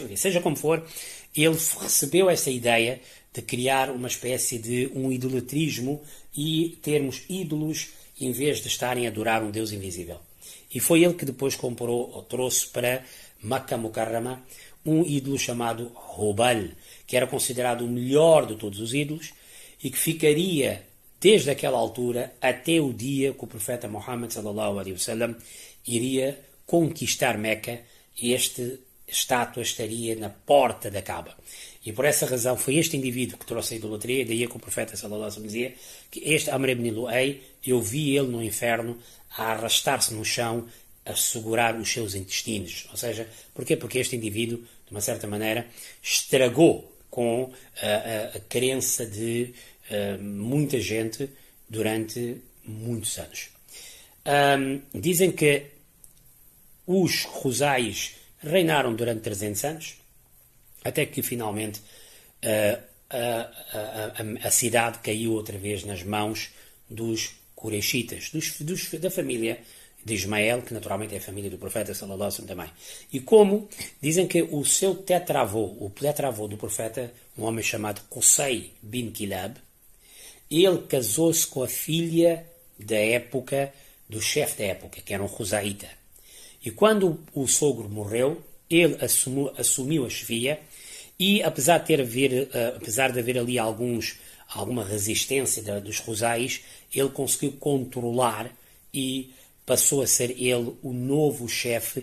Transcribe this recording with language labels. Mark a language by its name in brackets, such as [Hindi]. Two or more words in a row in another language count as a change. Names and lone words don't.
[Portuguese] Seja como for, ele recebeu essa ideia de criar uma espécie de um idolatrismo e termos ídolos em vez de estarem a adorar um Deus invisível. E foi ele que depois trouxe para Makkah Mukarrama um ídolo chamado Hubal, que era considerado o melhor de todos os ídolos e que ficaria desde aquela altura até o dia que o profeta Muhammad [Arabic] صلى الله عليه وسلم [Portuguese] iria conquistar Meca, esta estátua estaria na porta da Kaaba. E por essa razão foi este indivíduo que trouxe a idolatria, daí que o profeta [Arabic] صلى الله عليه وسلم [Portuguese] dizia que este Amr ibn Lu'ay, eu vi ele no inferno a arrastar-se no chão, a segurar os seus intestinos. Ou seja, porquê? Porque este indivíduo, de uma certa maneira, estragou com a crença de muita gente durante muitos anos. Dizem que os Khuzais reinaram durante 300 anos, até que finalmente a cidade caiu outra vez nas mãos dos Quraishitas, da família de Ismael, que naturalmente é a família do profeta [Arabic] صلى الله عليه وسلم [Portuguese] também. E como dizem que o seu tetravô, o tetravô do profeta, um homem chamado Qusay bin Kilab, ele casou-se com a filha da época, do chefe da época, que era um Khuzaita. E quando o sogro morreu, ele assumiu a chefia e, apesar de haver ali alguma resistência dos Khuzais, ele conseguiu controlar e passou a ser ele o novo chefe.